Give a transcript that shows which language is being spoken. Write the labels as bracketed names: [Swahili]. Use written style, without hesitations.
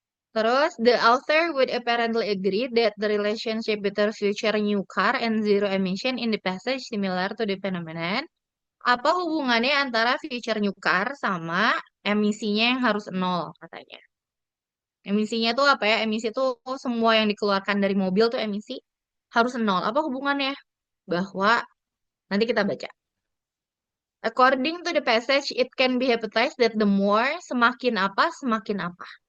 [Indonesian] Terus, [English] the author would apparently agree that the relationship between future new car and zero emission in the passage similar to the phenomenon. [Indonesian] Apa hubungannya antara [English] future new car [Indonesian] sama emisinya yang harus nol, katanya. Emisinya tuh apa ya? Emisi tuh semua yang dikeluarkan dari mobil tuh emisi harus nol. Apa hubungannya? Bahwa nanti kita baca. [English] According to the passage, it can be hypothesized that the more, [Indonesian] semakin apa, semakin apa.